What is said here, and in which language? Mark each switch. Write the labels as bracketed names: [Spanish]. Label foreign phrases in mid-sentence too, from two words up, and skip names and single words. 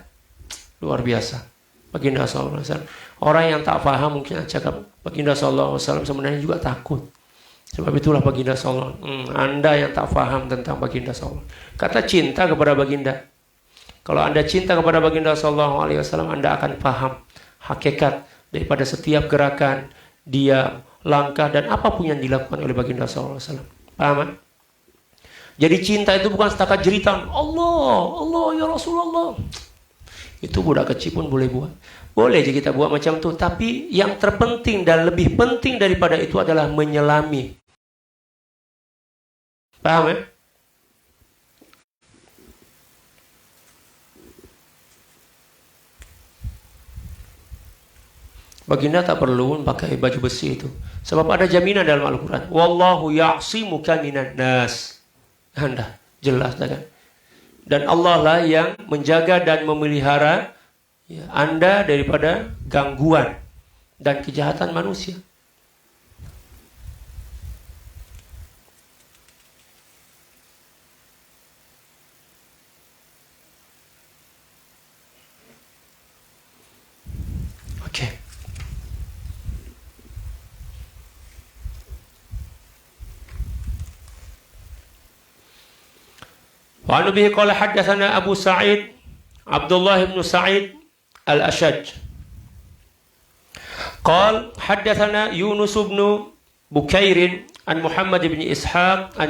[Malay] Luar biasa Baginda [Arabic] صلى الله عليه وسلم. [Malay] Orang yang tak faham mungkin cakap Baginda [Arabic] صلى الله عليه وسلم [Malay] sebenarnya juga takut. Sebab itulah Baginda [Arabic] صلى الله عليه وسلم. [Malay] Anda yang tak faham tentang Baginda [Arabic] صلى الله عليه وسلم. [Malay] Kata cinta kepada Baginda. Kalau Anda cinta kepada Baginda [Arabic] صلى الله عليه وسلم, [Malay] Anda akan paham hakikat daripada setiap gerakan, diam, langkah dan apapun yang dilakukan oleh Baginda [Arabic] صلى الله عليه وسلم. [Malay] Paham kan? Jadi cinta itu bukan setakat jeritan, [Arabic] الله يا رسول الله. [Malay] Itu budak kecil pun boleh buat. Boleh je kita buat macam tu. Tapi yang terpenting dan lebih penting daripada itu adalah menyelami. Paham ya? Baginda tak perlu pakai baju besi itu. Sebab ada jaminan dalam Al-Quran. [Arabic] والله يعصمك من الناس. [Malay] Anda jelas kan? Dan Allah lah yang menjaga dan memelihara ya, Anda daripada gangguan dan kejahatan manusia. Oke. [Arabic] وعن به قال حدثنا أبو سعيد عبد الله بن سعيد الأشج قال حدثنا يونس بن بكير عن محمد بن إسحاق عن